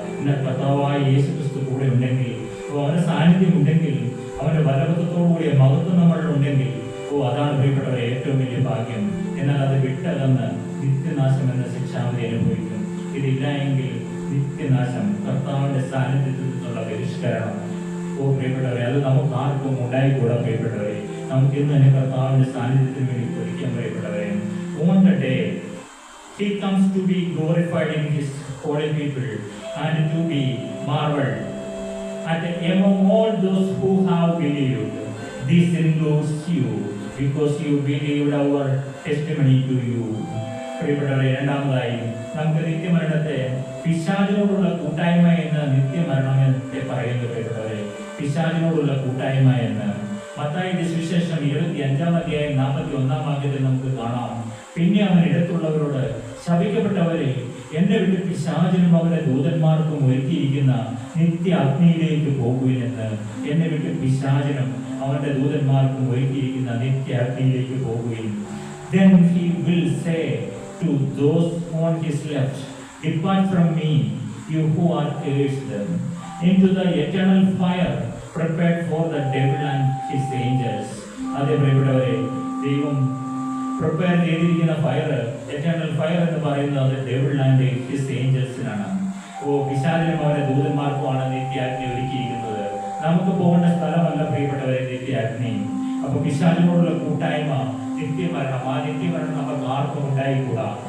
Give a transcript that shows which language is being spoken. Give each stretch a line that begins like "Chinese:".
Malayalam: എന്നാൽ കർത്താവായ യേശു ക്രിസ്തു കൂടെ ഉണ്ടെങ്കിൽ, അവന്റെ സാന്നിധ്യം ഉണ്ടെങ്കിൽ, അവന്റെ വല്ലഭത്വത്തോടുകൂടിയ മഹത്വം നമ്മളിൽ ഉണ്ടെങ്കിൽ, അതാണ് പ്രിയപ്പെട്ടവരെ ഏറ്റവും വലിയ ഭാഗ്യം. എന്നാൽ അത് വിട്ടകന്ന് നിത്യനാശം എന്ന ശിക്ഷാവിധി അനുഭവിക്കും. ഇതില്ല എങ്കിൽ നിത്യനാശം, കർത്താവിന്റെ സാന്നിധ്യത്തിൽ നിന്നുള്ള ബഹിഷ്കരണം. പ്രിയപ്പെട്ടവരെ, അത് നമുക്ക് ആർക്കും ഉണ്ടായിക്കൂടാ. പ്രിയപ്പെട്ടവരെ, നമുക്ക് ഇന്ന് തന്നെ കർത്താവിന്റെ സാന്നിധ്യത്തിന് വേണ്ടി ഒരിക്കാൻ. പ്രിയപ്പെട്ടവരെ,
English: on the day he comes to be glorified in his holy people and to be marveled at among all those who have believed. This includes you because you believed our testimony to you.
Malayalam: പ്രിയപ്പെട്ടവരെ, രണ്ടാമതായി നമുക്ക് നിത്യമരണത്തെ പിശാചിനോടുള്ള കൂട്ടായ്മ എന്ന് നിത്യമരണത്തെ പറയുന്നത്. പ്രിയപ്പെട്ടവരെ, പിശാചിനോടുള്ള കൂട്ടായ്മ എന്ന് മത്തായിയുടെ സുവിശേഷം 25-ാം അധ്യായം 41-ാം വാക്യത്തിൽ നമുക്ക് കാണാം. പിന്നെ അവൻ ഇടത്തുള്ളവരോട്, ശപിക്കപ്പെട്ടവരെ, എന്റെ വീട്ടിൽ പിശാചിനും അവരുടെ ദൂതന്മാർക്കും ഒരുക്കിയിരിക്കുന്ന നിത്യ അഗ്നിയിലേക്ക് പോകുവിനെന്ന്. എന്റെ വീട്ടിൽ പിശാചിനും അവന്റെ ദൂതന്മാർക്കും ഒരുക്കിയിരിക്കുന്ന നിത്യ അഗ്നിയിലേക്ക് പോകുവിൻ.
English: Then he will say to those on his left, Depart from me, you who are cursed, into the eternal fire prepared for the devil and his angels.
Malayalam: അതേ പ്രിയപ്പെട്ടവരെ, ദൈവം പ്രിപ്പയർ ചെയ്തിരിക്കുന്ന ഫയർ,
English: eternal fire
Malayalam: എന്ന് പറയുന്നത്
English: Devil and his ഏഞ്ചൽസിനാണ്.
Malayalam: പിശാചിനും അവരുടെ ദൂതന്മാർക്കുമാണ് നിത്യാഗ്നി ഒരുക്കിയിരിക്കുന്നത്. നമുക്ക് പോകേണ്ട സ്ഥലമല്ല പ്രിയപ്പെട്ടവരെ നിത്യാഗ്നി. അപ്പൊ പിശാചിനോടുള്ള കൂട്ടായ്മ, നിത്യമരണം, ആ നിത്യമരണം നമുക്ക് ആർക്കും ഉണ്ടായിക്കൂടാ.